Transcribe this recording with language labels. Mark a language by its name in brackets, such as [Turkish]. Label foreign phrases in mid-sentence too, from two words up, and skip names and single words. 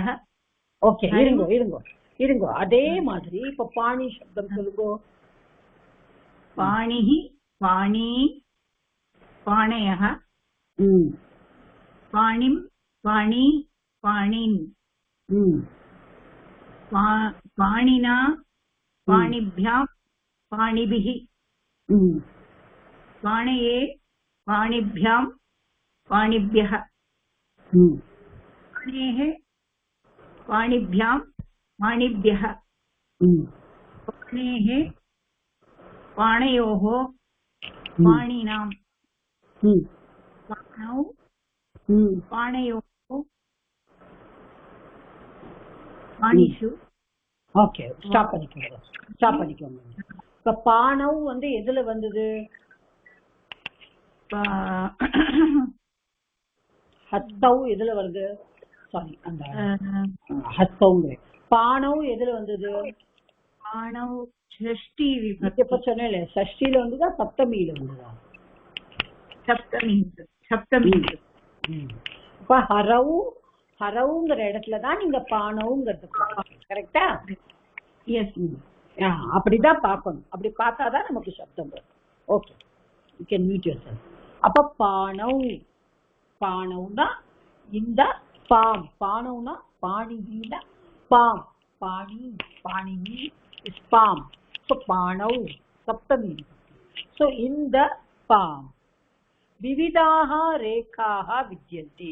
[Tamil] ஓகே, இருங்க அதே மாதிரி இப்ப பாணி சப்தம் சொல்லுங்க. [Sanskrit] पाणिः पाणी पाणयः. पाणिम् पाणी पाणीन्. பாணினா பாணிभ्याम् पाणिभिः. पाणये पाणिभ्याम् पाणिभ्यः. पाणेः पाणिभ्याम् पाणिभ्यः. पाणेः पाणयोः पाणिनाम्. पाणौ पाणयोः पाणिषु. [Tamil] ஓகே, ஸ்டாப் பண்ணிக்கோங்க. இப்ப பாணவ் வந்து எதுல வந்தது? ஹஸ்தவ் எதுல வருது? சாரி, அந்த ஹஸ்தவ்ங்க. பாணவ் எதுல வந்தது? பாணவ் ஷஷ்டி விபக்தி. இப்ப சொன்னேன் ஷஷ்டியில வந்துதா சப்தமியில வந்துதா? சப்தமி. இப்ப ஹரவுங்கிற இடத்துலதான் நீங்க பானவுங்கிறது கரெக்டா? எஸ். அப்படிதான் பார்க்கணும். அப்படி பார்த்தாதான் நமக்கு சப்தம் வரும். ஓகே, [English] you can meet your self. [Tamil] அப்ப பானவுனா இந்த பாம், பானவுனா பாணிவில பாம், பாணிவி இஸ் பாம். ஸோ பானவ் சப்தமி. ஸோ இந்த பாம் [Sanskrit] विविधाः रेखाः विद्यन्ते.